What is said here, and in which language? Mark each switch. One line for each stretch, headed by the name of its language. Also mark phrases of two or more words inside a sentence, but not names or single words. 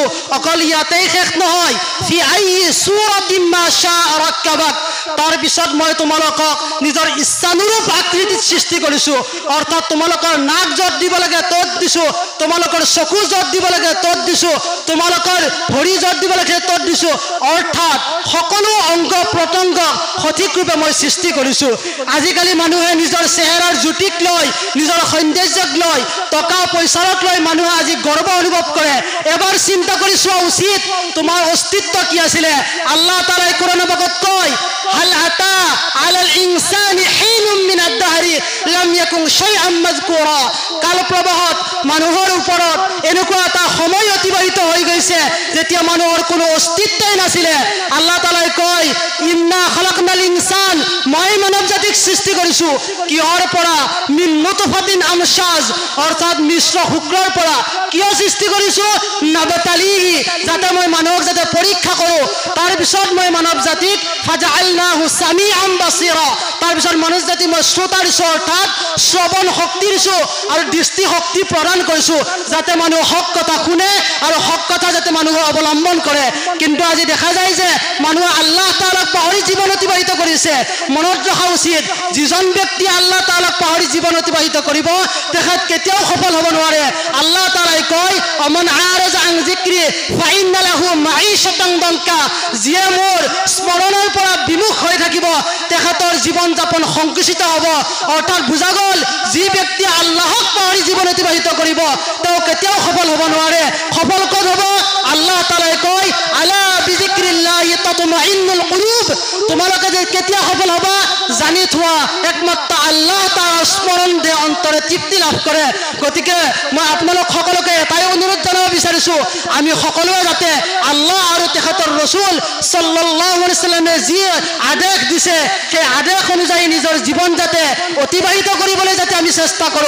Assamese: অকল ইয়াতেই শেষ নহয়,
Arabic: في أي صورة ما شاء ركبك,
Assamese: তাৰ পিছত মই তোমালোকক নিজৰ ইচ্ছানুৰূপ আকৃতিত সৃষ্টি কৰিছো, অৰ্থাৎ তোমালোকৰ নাক য'ত দিব লাগে ত'ত দিছো, তোমালোকৰ চকু য'ত দিব লাগে ত'ত দিছো, তোমালোকৰ ভৰি য'ত দিব লাগে ত'ত দিছো, অৰ্থাৎ সকলো অংগ প্ৰত্যংগ সঠিক ৰূপে মই সৃষ্টি কৰিছো। আজিকালি মানুহে নিজৰ চেহেৰাৰ জ্যোতিক লৈ, নিজৰ সৌন্দৰ্যক লৈ, টকা পইচাক লৈ মানুহে আজি গৰ্ব অনুভৱ কৰে। এবাৰ চিন্তা কৰি চোৱা উচিত তোমাৰ অস্তিত্ব কি আছিলে। আল্লাহ তাআলাই কোরআন পাকত কয়,
Arabic: هل أتى على الإنسان حين من الدهر لم يكن شيئا مذكورا,
Assamese: কাল প্ৰবাহত মানুহৰ ওপৰত এনেকুৱা এটা সময় অতিবাহিত হৈ গৈছে যেতিয়া মানুহৰ কোনো অস্তিত্বই নাছিলে। আল্লাহ তাআলাই কয়,
Arabic: إنا خلقنا الإنسان,
Assamese: মই মানৱ জাতিক সৃষ্টি কৰিছো কিহৰ পৰা,
Arabic: من نطفة أمشاج,
Assamese: অৰ্থাৎ মিশ্ৰ শুক্ৰৰ পৰা। কিয় সৃষ্টি কৰিছো, নাবতালিহি, যাতে মই মানুহক যাতে পৰীক্ষা কৰো। তাৰ পিছত মই মানৱ জাতিক
Arabic: فجعلناه سميعا بصيرا,
Assamese: তাৰ পিছত মানৱ জাতি মই শ্ৰোতা দিছো, অৰ্থাৎ শ্ৰৱণ শক্তি দিছো আৰু দৃষ্টি শক্তি প্ৰদান কৰিছো, যাতে মানুহ হক কথা শুনে আৰু হক কথা যাতে মানুহে অৱলম্বন কৰে। কিন্তু আজি দেখা যায় যে মানুহে আল্লাহ তাআলাক পাহৰি জীৱন অতিবাহিত কৰিছে। মনত ৰখা উচিত, যিজন ব্যক্তি আল্লাহ তাআলাক পাহৰি জীৱন অতিবাহিত কৰিব তেখেত কেতিয়াও সফল হ'ব নোৱাৰে। আল্লাহ তাআলাই কয়,
Arabic: ومن أعرض عن ذكري فإن له معيشة ضنكا,
Assamese: যিয়ে মোৰ স্মৰণৰ পৰা বিমুখ হৈ থাকিব তেখেতৰ জীৱন যাপন সংকুচিত হ'ব। অৰ্থাৎ বুজা গ'ল, যি ব্যক্তি আল্লাহক পাহৰি জীৱন অতিবাহিত কৰিব তেওঁ কেতিয়াও সফল হ'ব নোৱাৰে। সফল ক'ত হ'ব? আল্লাহ তাআলাই কয়,
Arabic: ألا بذكر الله تطمئن القلوب,
Assamese: তোমালোকে যে কেতিয়া সফল হ'বা জানি থোৱা, একমাত্ৰ আল্লাহ তাআলাৰ স্মৰণ দে অন্তৰে তৃপ্তি লাভ কৰে। গতিকে মই আপোনালোক সকলোকে এটাই অনুৰোধ জনাব বিচাৰিছো, আমি সকলোৱে যাতে আল্লাহ আৰু তেখেতৰ ৰসূল
Arabic: صلى الله عليه وسلم
Assamese: যি আদেশ দিছে সেই আদেশ অনুযায়ী নিজৰ জীৱন যাতে অতিবাহিত কৰিবলৈ যাতে আমি চেষ্টা কৰোঁ।